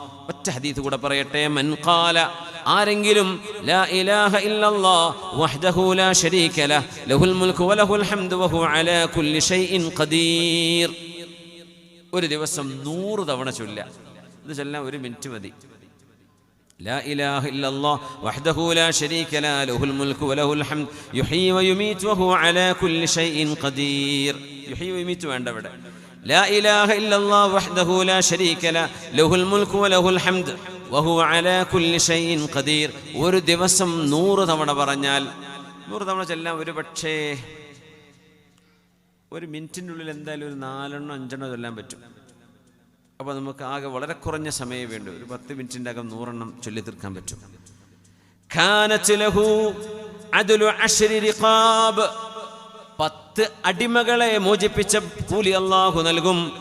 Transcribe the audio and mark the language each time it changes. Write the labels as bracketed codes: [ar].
[ml] ഒറ്റ ഹദീസ് കൂടെ പറയട്ടെ. മൻ ഖാല, ആരെങ്കിലും ലാ ഇലാഹ ഇല്ലല്ലാഹ് വഹ്ദഹു ലാ ശരീക ലഹു ലഹുൽ മുൽക്കു വലഹുൽ ഹംദു വഹുവ അലാ കുല്ലി ഷൈഇൻ ഖദീർ, ഒരു ദിവസം 100 തവണ ചൊല്ലുക. ഇത് ചൊല്ലാൻ 1 മിനിറ്റ് മതി. [ar] لا إله إلا الله وحده لا شريك له له الملك وله الحمد يحيي ويميت وهو على كل شيء قدير. يحيي ويميت [ml] വേണ്ട ഇവിടെ. [ar] لا إله إلا الله وحده لا شريك له له الملك وله الحمد وهو على كل شيء قدير. [ml] ഒരു ദിവസം 100 തവണ പറഞ്ഞാൽ, 100 തവണ ചൊല്ലാൻ ഒരു പക്ഷേ ഒരു മിനിറ്റിൻ്റെ ഉള്ളിൽ എന്തായാലും ഒരു 4-5 ചൊല്ലാൻ പറ്റും. അപ്പോൾ നമുക്ക് ആകെ വളരെ കുറഞ്ഞ സമയമേ വേണ്ടൂ. ഒരു 10 മിനിറ്റിൻ്റെ അകം 100 ചൊല്ലി തീർക്കാൻ പറ്റും. കാനത് ലഹു അദ്ലു 10 റിഖാബ്, 10 അടിമകളെ മോചിപ്പിച്ച കൂലി അല്ലാഹു നൽകും.